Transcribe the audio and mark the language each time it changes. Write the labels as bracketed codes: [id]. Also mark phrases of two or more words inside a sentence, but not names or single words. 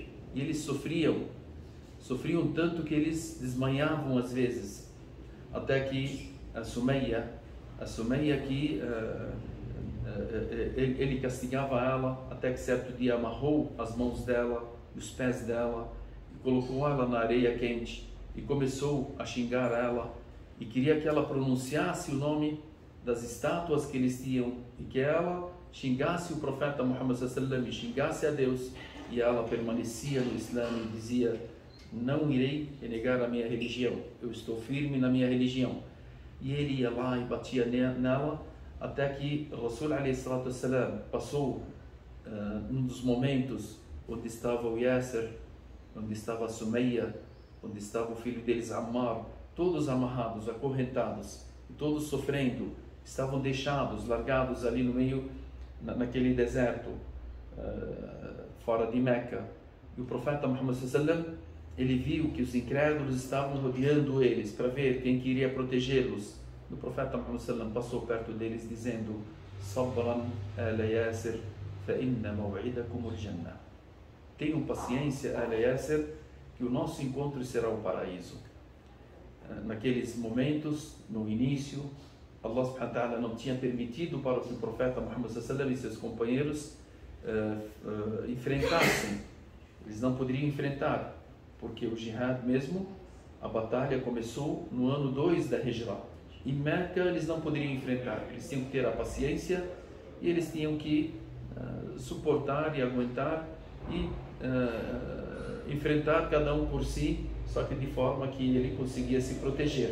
[pt] E eles sofriam tanto que eles desmaiavam às vezes, até que a Sumeia que ele castigava ela, até que certo dia amarrou as mãos dela, os pés dela, e colocou ela na areia quente e começou a xingar ela e queria que ela pronunciasse o nome das estátuas que eles tinham e que ela xingasse o profeta Muhammad [ar] صلى الله عليه وسلم [pt] e xingasse a Deus, e ela permanecia no Islã e dizia: não irei renegar a minha religião, eu estou firme na minha religião. E ele ia lá e batia nela, até que o Rasul [ar] عليه الصلاة والسلام [pt] passou num dos momentos onde estava o Yasser, onde estava a Sumeia, onde estava o filho deles Ammar, todos amarrados, acorrentados, todos sofrendo, estavam deixados, largados ali no meio, naquele deserto, fora de Meca. E o profeta Muhammad [ar] صلى الله عليه وسلم, [pt] ele viu que os incrédulos estavam rodeando eles para ver quem queria protegê-los. O profeta Muhammad [ar] صلى الله عليه وسلم [pt] passou perto deles dizendo: [ar] صبرا آل ياسر فإن موعدكم الجنة. [pt] Tenham paciência, ala Yasir, que o nosso encontro será o paraíso. Naqueles momentos, no início, Allah [ar] سبحانه وتعالى [pt] não tinha permitido para que o profeta Muhammad [ar] صلى الله عليه وسلم [pt] e seus companheiros enfrentassem. Eles não poderiam enfrentar, porque o jihad mesmo, a batalha começou no ano 2 da Hijra. Em Meca eles não poderiam enfrentar, eles tinham que ter a paciência e eles tinham que suportar e aguentar e enfrentar cada um por si, só que de forma que ele conseguia se proteger.